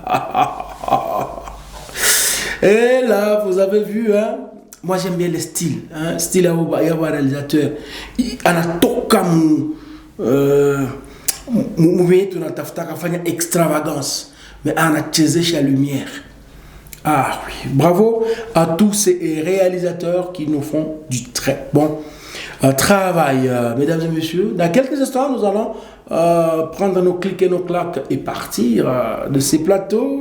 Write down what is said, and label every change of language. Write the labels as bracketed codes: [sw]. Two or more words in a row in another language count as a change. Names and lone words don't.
[fr] Et là, vous avez vu, hein? Moi j'aime bien le style, hein? Style à réalisateur. [sw] Anatoka mouvement tunatafuta kafanya extravagance, mais anachezesha lumière. [fr] Ah oui, bravo à tous ces réalisateurs qui nous font du très bon travail, mesdames et messieurs. Dans quelques instants, nous allons prendre nos clics et nos claques et partir de ces plateaux.